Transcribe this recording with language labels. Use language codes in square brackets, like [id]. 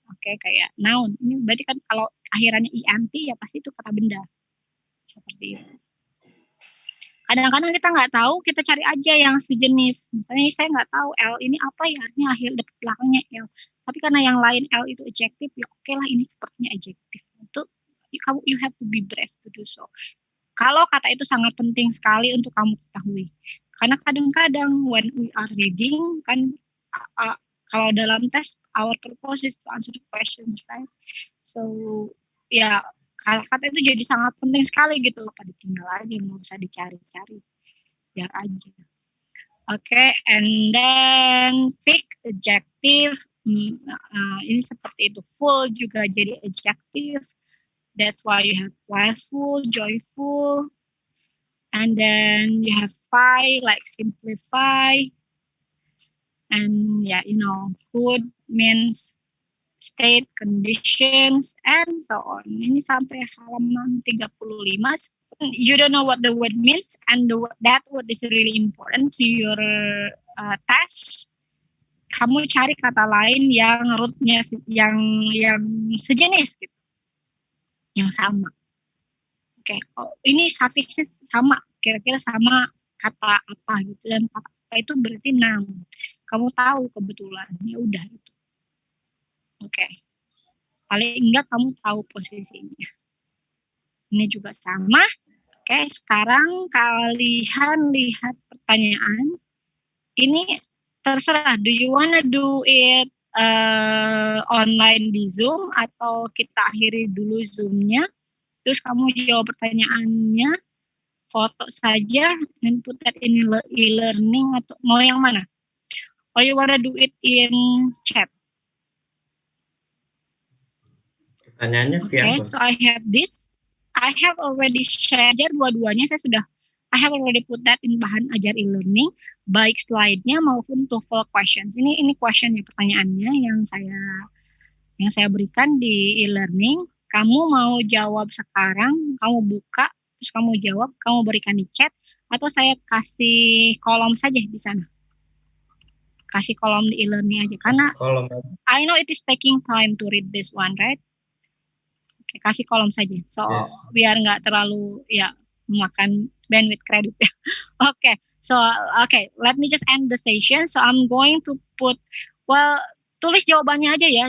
[id] Oke, kayak noun. Ini berarti kan kalau akhirannya int ya pasti itu kata benda. Seperti itu. Kadang-kadang kita nggak tahu, kita cari aja yang sejenis. Misalnya saya nggak tahu L ini apa ya, artinya akhir depan belakangnya L. Tapi karena yang lain L itu adjective, ya oke lah ini sepertinya adjective. [en] Itu you have to be brave to do so. [id] Kalau kata itu sangat penting sekali untuk kamu ketahui. Karena kadang-kadang [en] when we are reading, [id] kan kalau dalam tes, [en] our purpose is to answer the questions, right? [id] So, ya kata-kata itu jadi sangat penting sekali gitu. Pada tinggal aja, nggak usah dicari-cari. Biar aja. [en] Oke, and then pick adjective. [id] Ini seperti itu. Full juga jadi adjective. [en] That's why you have playful, joyful, and then you have fine, like simplify, and good means state, conditions, and so on. [id] Ini sampai halaman 35. [en] You don't know what the word means, and that word is really important to your test. [id] Kamu cari kata lain yang rootnya yang sejenis gitu. Yang sama. Oke, oh, ini suffixnya sama, kira-kira sama kata apa gitu, dan kata apa itu berarti noun. Kamu tahu kebetulan, ya udah gitu. Oke, paling enggak kamu tahu posisinya. Ini juga sama. Oke, sekarang kalian lihat pertanyaan. Ini terserah, [en] do you wanna do it online [id] di Zoom atau kita akhiri dulu Zoom-nya, terus kamu jawab pertanyaannya, foto saja, dan [en] put that in e-learning, [id] atau mau yang mana? [en] Or you wanna do it in chat? [id] Pertanyaannya via Okay, apa? [en] so I have this. I have already shared [id] dua-duanya, saya sudah [en] I have already put that in bahan ajar e-learning, baik slide-nya maupun TOEFL questions. [id] Ini question-nya, pertanyaannya yang saya berikan di e-learning. Kamu mau jawab sekarang, kamu buka, terus kamu jawab, kamu berikan di chat, atau saya kasih kolom saja di sana. Kasih kolom di e-learning aja, karena Kolom. [en] I know it is taking time to read this one, right? [id] Oke, kasih kolom saja. So, biar nggak terlalu memakan bandwidth credit ya. [en] Okay, so let me just end the session. So I'm going to put, [id] tulis jawabannya aja ya.